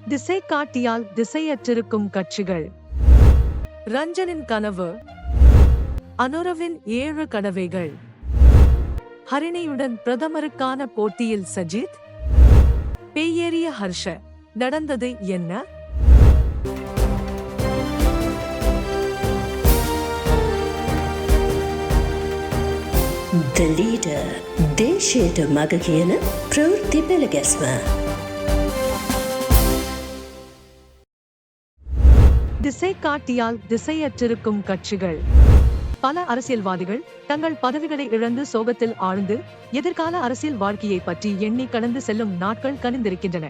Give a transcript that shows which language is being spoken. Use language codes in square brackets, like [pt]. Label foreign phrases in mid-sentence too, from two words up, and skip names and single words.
[ta] திசை காட்டியால் திசையற்றிருக்கும் கட்சிகள். ரஞ்சனின் கனவு, அனுரவின் 7 கனவைகள், ஹரிணியுடன் பிரதமருக்கான போட்டியில் சஜித், பேயேறிய ஹர்ஷ. நடந்தது என்ன? [en] The leader, [si] දේශයට මග කියන ප්‍රවෘත්ති පෙළගැස්ම. [ta] திசை காட்டியால் திசையற்றிருக்கும் கட்சிகள். பல அரசியல்வாதிகள் தங்கள் பதவிகளை இழந்து சோகத்தில் ஆழ்ந்து எதிர்கால அரசியல் வாழ்க்கையை பற்றி எண்ணி கடந்து செல்லும் நாட்கள் கனிந்திருக்கின்றன.